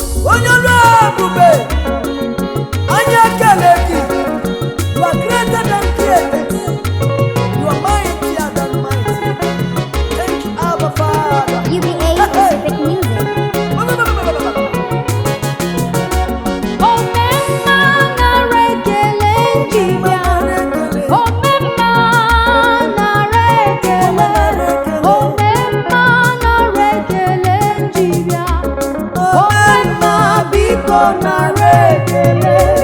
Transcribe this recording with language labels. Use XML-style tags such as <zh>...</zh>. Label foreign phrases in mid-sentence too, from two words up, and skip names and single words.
<ig>Onye ọrụ ebube, anyị ekele gị.</ig> <en>You are greater than created. You are mightier than mighty. Thank Abba Father. U B A Hey, hey. Pacific Music. Ba, ba, ba, ba, ba, ba, ba, ba.</en> <ig>Omemma nara ekele njibia. Omemma nara ekele. Omemma nara ekele njibia. Ome mma, biko nara ekele.</ig>